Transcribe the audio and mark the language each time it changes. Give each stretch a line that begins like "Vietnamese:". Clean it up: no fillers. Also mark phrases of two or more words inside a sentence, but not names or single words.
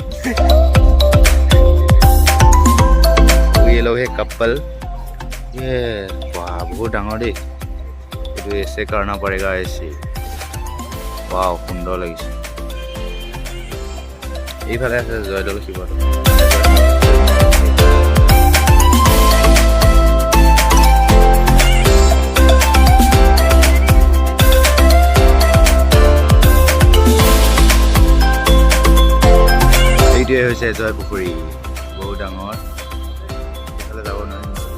Hindi: ये लोग है कपल ये वाह
Assamese: বহুত ডাঙৰ দেই এইটো
Hindi: ऐसे करना पड़ेगा ऐसे वाव
Assamese: সুন্দৰ লাগিছে এইফালে আছে জয়দৌল শিৱদৌল এইটোৱে হৈছে জয় পুখুৰী বহুত ডাঙৰ এইফালে যাব নোৱাৰিম